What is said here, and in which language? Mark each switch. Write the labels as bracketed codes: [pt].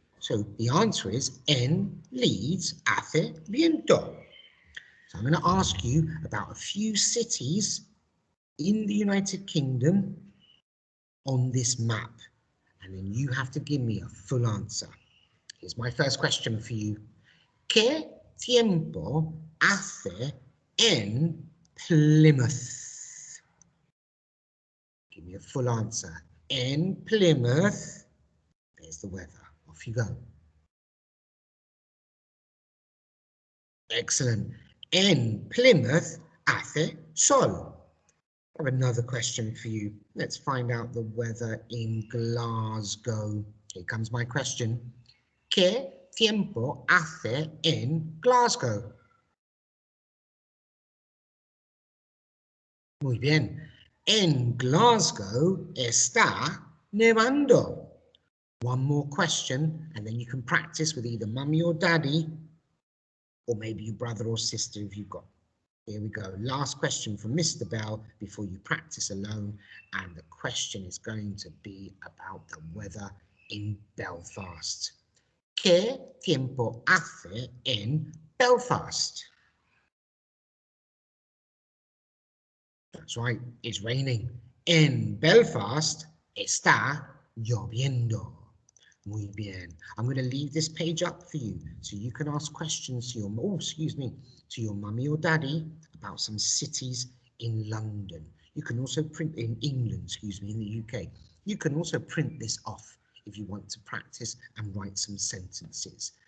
[en] So the answer is [es] en leads hace viento. [en] So I'm going to ask you about a few cities in the United Kingdom on this map, and then you have to give me a full answer. Here's my first question for you. [es] ¿Qué tiempo hace en Plymouth? [en] Give me a full answer. [es] En Plymouth, [en] there's the weather. Off you go. [es] Excellent. En Plymouth hace sol. [en] I have another question for you. Let's find out the weather in Glasgow. Here comes my question. [es] ¿Qué tiempo hace en Glasgow? Muy bien. En Glasgow está nevando. [en] One more question, and then you can practice with either mummy or daddy, or maybe your brother or sister if you've got. Here we go. Last question from Mr. Bell before you practice alone. And the question is going to be about the weather in Belfast. [es] ¿Qué tiempo hace en Belfast? [en] That's right, it's raining. [es] En Belfast está lloviendo. Muy bien. [en] I'm going to leave this page up for you so you can ask questions to your mummy or daddy about some cities in London. You can also print in England, in the UK. You can also print this off if you want to practice and write some sentences.